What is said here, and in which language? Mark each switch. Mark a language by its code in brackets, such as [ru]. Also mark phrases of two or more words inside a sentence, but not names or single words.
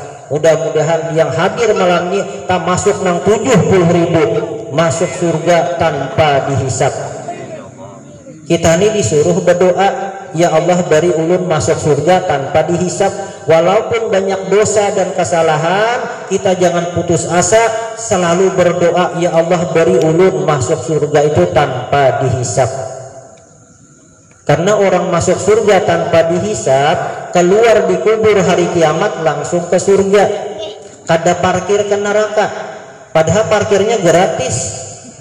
[id] Mudah-mudahan yang hadir malam ini tak masuk nang 70.000 masuk surga tanpa dihisap. Kita ini disuruh berdoa, ya Allah beri ulun masuk surga tanpa dihisap. Walaupun banyak dosa dan kesalahan, kita jangan putus asa, selalu berdoa, ya Allah beri ulun masuk surga itu tanpa dihisap. Karena orang masuk surga tanpa dihisap, keluar di kubur hari kiamat langsung ke surga. [bjn] Kada parkir ke neraka, padahal parkirnya gratis.